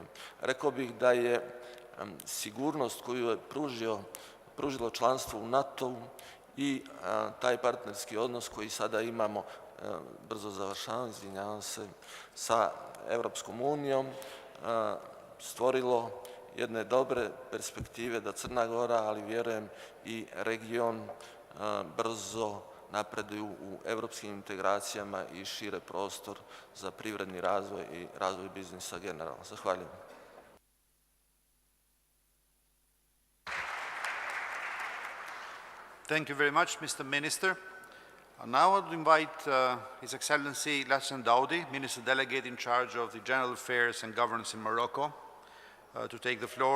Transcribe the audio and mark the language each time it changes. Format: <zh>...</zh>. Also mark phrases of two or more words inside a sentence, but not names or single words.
<sr>Rekao bih da je sigurnost koju je pružilo članstvo u NATO-u i taj partnerski odnos koji sada imamo, brzo završavam, izvinjavam se, sa Evropskom unijom, stvorilo jedne dobre perspektive da Crna Gora, ali vjerujem i region, brzo napreduju u evropskim integracijama i šire prostor za privredni razvoj i razvoj biznisa generalno. Zahvaljujem.</sr> <en>Thank you very much, Mr. Minister. Now I would invite His Excellency Lassan Daudi, Minister Delegate in charge of the General Affairs and Governance in Morocco, to take the floor.</en>